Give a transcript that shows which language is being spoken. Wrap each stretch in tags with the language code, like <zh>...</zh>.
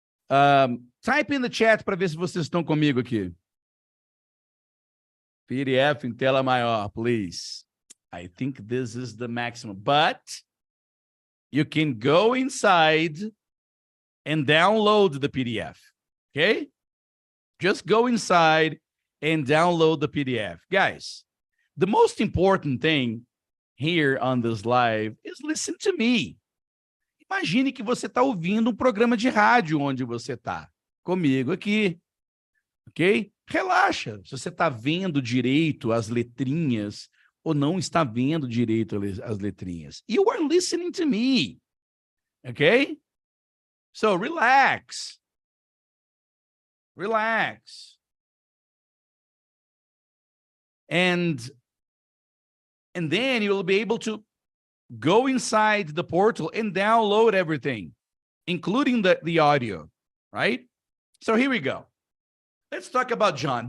<en>Type in the chat</en> <pt>para ver se vocês estão comigo aqui. PDF em tela maior, please.</pt> <en>I think this is the maximum, but you can go inside and download the PDF, okay? Just go inside and download the PDF. Guys, the most important thing here on this live is listen to me.</en> <pt>Imagine que você está ouvindo um programa de rádio onde você está, comigo aqui, ok? Relaxa, se você está vendo direito as letrinhas ou não está vendo direito as letrinhas.</pt> <en>You are listening to me, ok? So relax. Relax. And then you'll be able to go inside the portal and download everything, including the audio, right? So here we go. Let's talk about John.</en>